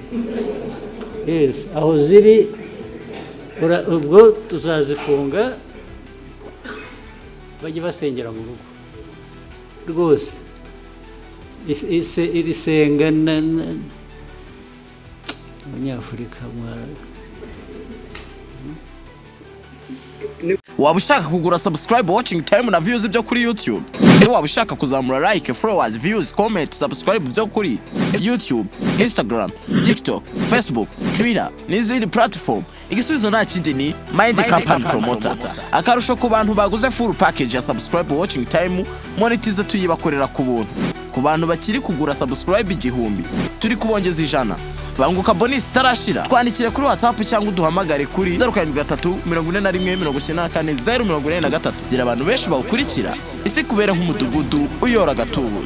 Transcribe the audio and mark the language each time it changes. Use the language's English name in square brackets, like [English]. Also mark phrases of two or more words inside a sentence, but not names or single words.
[Kinyarwanda] Yes aho ziri ubwo tuzazifunga bajye basengera mu rugo rwose. iri senga abanyafurika waba ushaka kugura [English] subscribe watching time [Kinyarwanda] na views byo kuri YouTube waba ushaka kuzamura [English] like followers views comment subscribe [Kinyarwanda] byo kuri YouTube Instagram TikTok Facebook Twitter n'izindi platform igisubizo nta kindi ni Mind Company Promoter. Akarusho ku bantu baguze [English] full package [Kinyarwanda] ya [English] subscribe watching time monetize [Kinyarwanda] tuyibakorera ku buntu. Ku bantu bakiri kugura subscribe 1000 turi kubongeza 100 banguka bonus tarashira twandikire kuri WhatsApp cyangwa uduhamagare kuri 0734940443 gira abantu benshi bawukurikira isi kubera nk'umudugudu uyora gatubutse.